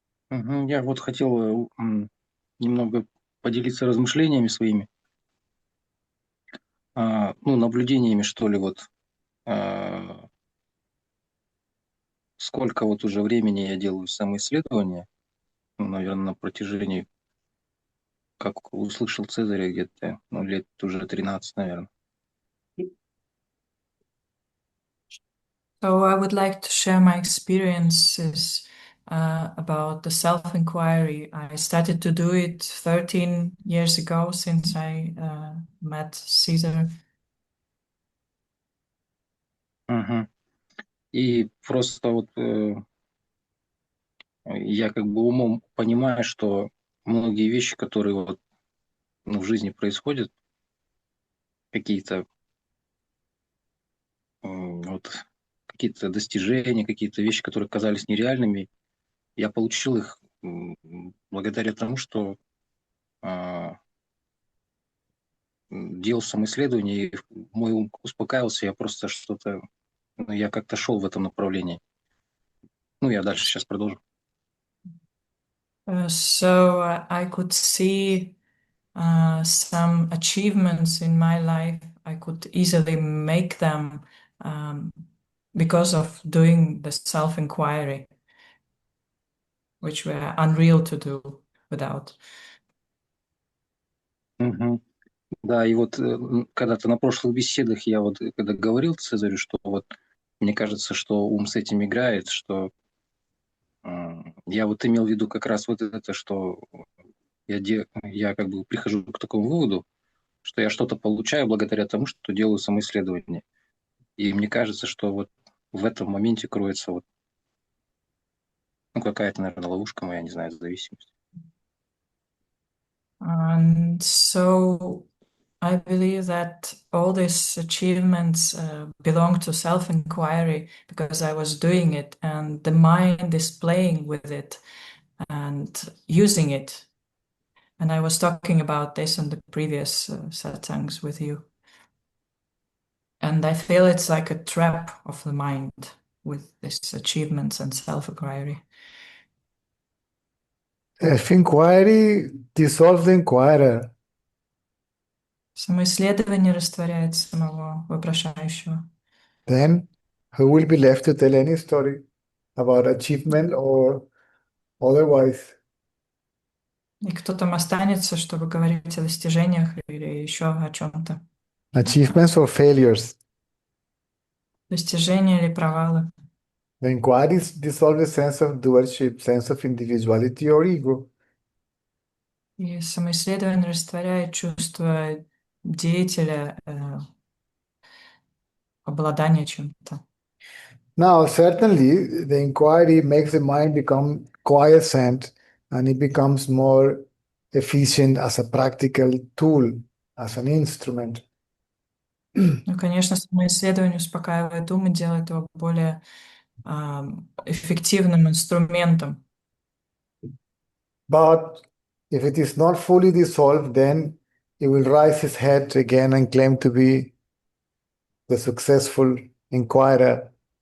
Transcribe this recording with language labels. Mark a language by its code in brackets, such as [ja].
[ru] Я вот хотел немного поделиться размышлениями своими, наблюдениями, что ли, вот сколько вот уже времени я делаю самоисследования, наверное, на протяжении, как услышал Цезаря, где-то лет уже 13, наверное. [en] So I would like to share my experiences about the self-inquiry. I started to do it 13 years ago since I met Caesar. [ru] И просто вот я как бы умом понимаю, что многие вещи, которые вот, в жизни происходят, какие-то вот какие-то достижения, какие-то вещи, которые казались нереальными, я получил их благодаря тому, что делал самоисследование, и мой ум успокаивался, я просто что-то, я как-то шел в этом направлении. Я дальше сейчас продолжу. [en] So I could see some achievements in my life. I could easily make them because of doing the self-inquiry, which were unreal to do without. [ru] Да, и вот когда-то на прошлых беседах я вот когда говорил Цезарю, что вот мне кажется, что ум с этим играет, что я вот имел в виду как раз вот это, что я как бы прихожу к такому выводу, что я что-то получаю благодаря тому, что делаю самоисследование. И мне кажется, что вот в этом моменте кроется вот, какая-то, наверное, ловушка моя, не знаю, зависимость. [en] And so I believe that all these achievements belong to self-inquiry because I was doing it and the mind is playing with it and using it. And I was talking about this in the previous satsangs with you. And I feel it's like a trap of the mind with these achievements and self-inquiry. Self-inquiry dissolves the inquirer. [ru] Самоисследование растворяет самого вопрошающего. [en] Then who will be left to tell any story about achievement or otherwise? [ru] И кто там останется, чтобы говорить о достижениях или еще о чем-то? [en] Achievements or failures? [ru] Достижения или провалы? [en] The inquiries dissolve the sense of doership, sense of individuality or ego. [ru] И самоисследование растворяет чувство деятеля, обладания чем-то. [en] Now, certainly, the inquiry makes the mind become quiescent and it becomes more efficient as a practical tool, as an instrument. [ru] Ну, конечно, самоисследование успокаивает ум и делает его более эффективным инструментом. [en] But if it is not fully dissolved, then it will raise its head again and claim to be the successful inquirer.